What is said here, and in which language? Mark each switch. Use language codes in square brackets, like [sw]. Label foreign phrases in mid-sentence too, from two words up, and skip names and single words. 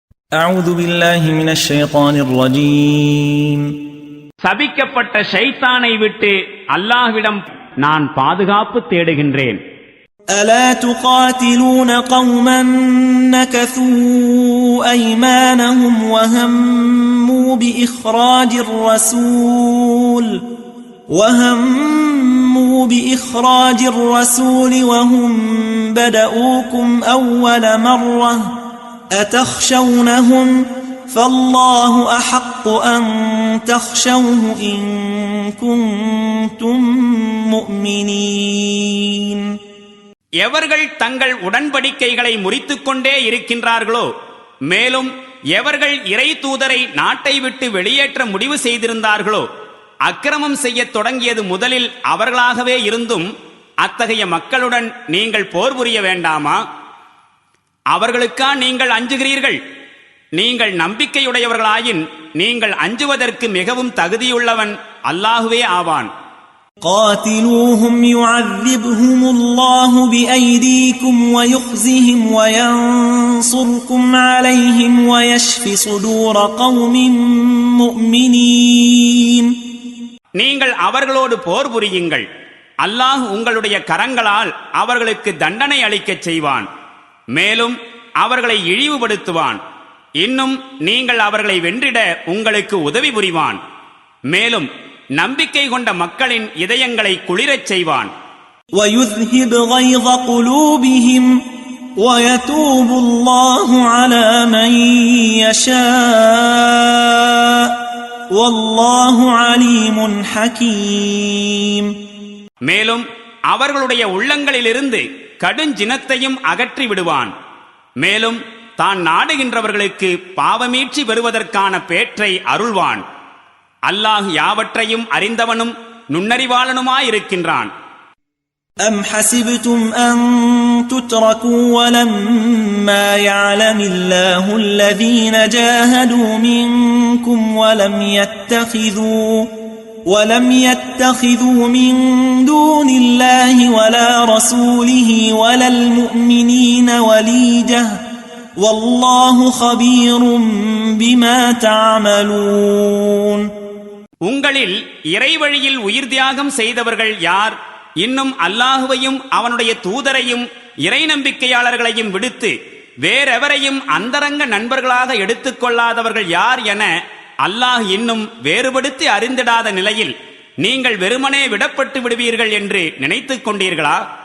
[ar] أعوذ بالله من الشيطان الرجيم. [ta] சபிக்கப்பட்ட ஷைத்தானை விட்டு அல்லாஹ்விடம் நான் பாதுகாப்பு தேடுகின்றேன். [ar] ألا تقاتلون قوما نكثوا أيمانهم وهموا بإخراج الرسول وهم بدؤوكم أول مرة أتخشونهم فالله أحق أن تخشوه إن كنتم مؤمنين. [ta] எவர்கள் தங்கள் உடன்படிக்கைகளை முறித்துக் கொண்டே இருக்கின்றார்களோ, மேலும் எவர்கள் இறை தூதரை நாட்டை விட்டு வெளியேற்ற முடிவு செய்திருந்தார்களோ, அக்கிரமம் செய்ய தொடங்கியது முதலில் அவர்களாகவே இருந்தும் அத்தகைய மக்களுடன் நீங்கள் போர் புரிய வேண்டாமா? அவர்களுக்கா நீங்கள் அஞ்சுகிறீர்கள்? நீங்கள் நம்பிக்கையுடையவர்களாயின் நீங்கள் அஞ்சுவதற்கு மிகவும் தகுதியுள்ளவன் அல்லாஹுவே ஆவான். [ar] قاتلوهم يعذبهم الله بأيديكم ويخزهم وينصركم عليهم ويشف صدور قوم مؤمنين. [ta] நீங்கள் அவர்களோடு போர் புரியுங்கள். அல்லாஹ் உங்களுடைய கரங்களால் அவர்களுக்கு தண்டனை அளிக்கச் செய்வான். மேலும் அவர்களை இழிவுபடுத்துவான். இன்னும் நீங்கள் அவர்களை வென்றிட உங்களுக்கு உதவி புரிவான். மேலும் நம்பிக்கை கொண்ட மக்களின் இதயங்களை குளிரச் செய்வான். [ar] وَيُذْهِبْ غَيْظَ قُلُوبِهِمْ وَيَتُوبُ اللَّهُ عَلَى مَن يَشَاءُ وَاللَّهُ عَلِيمٌ حَكِيمٌ. [ta] மேலும் அவர்களுடைய உள்ளங்களிலிருந்து கடுஞ்சினத்தையும் அகற்றி விடுவான். மேலும் தான் நாடுகின்றவர்களுக்கு பாவமீட்சி பெறுவதற்கான பேற்றை அருள்வான். அல்லாஹ் யாவற்றையும் அறிந்தவனும் நுண்ணறிவாளனுமாயிருக்கின்றான். [ar] أَمْ حَسِبْتُمْ أَن تُتْرَكُوا وَلَمَّا يَعْلَمِ اللَّهُ الَّذِينَ جَاهَدُوا مِنكُمْ وَلَمْ يَتَّخِذُوا مِن دُونِ اللَّهِ وَلَا رَسُولِهِ وَلَا الْمُؤْمِنِينَ وَلِيجَةً وَاللَّهُ خَبِيرٌ بِمَا تَعْمَلُونَ. [ta] உங்களில் இறைவழியில் உயிர் தியாகம் செய்தவர்கள் யார்? இன்னும் அல்லாஹுவையும் அவனுடைய தூதரையும் இறை நம்பிக்கையாளர்களையும் விடுத்து வேறெவரையும் அந்தரங்க நண்பர்களாக எடுத்துக்கொள்ளாதவர்கள் யார் என அல்லாஹ் இன்னும் வேறுபடுத்தி அறிந்திடாத நிலையில் நீங்கள் வெறுமனே விடப்பட்டு விடுவீர்கள் என்று நினைத்துக் கொண்டீர்களா?